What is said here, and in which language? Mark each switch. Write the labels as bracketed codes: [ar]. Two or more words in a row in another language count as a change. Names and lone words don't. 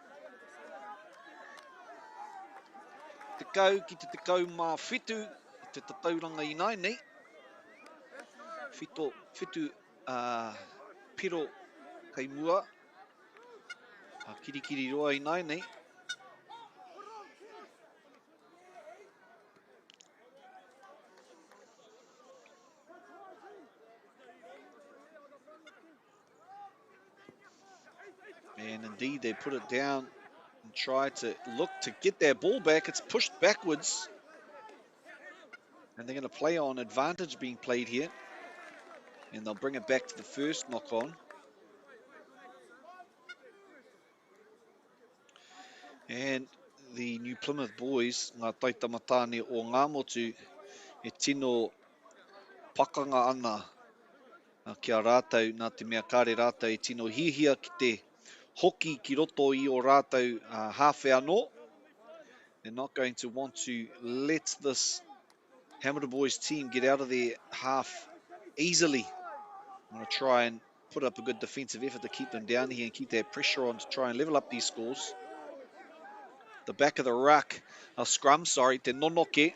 [mi] Te kau ki te kau mā whitu, I te tauranga I nai nei. Whitu piro kei mua. Kirikiri roa I nai nei. [en] And indeed, they put it down and try to look to get their ball back. It's pushed backwards. And they're going to play on advantage being played here. And they'll bring it back to the first knock-on. And the New Plymouth Boys, [mi] ngā taitamatane o ngā motu, e tino pakanga ana kia rātou, nā te mea kāre rātou, e tino hihia ki te hoki ki roto I o rātou hawhi anō. [en] They're not going to want to let this Hamilton Boys team get out of their half easily. I'm going to try and put up a good defensive effort to keep them down here and keep their pressure on to try and level up these scores. The back of the ruck, scrum, sorry, [mi] te nonoke.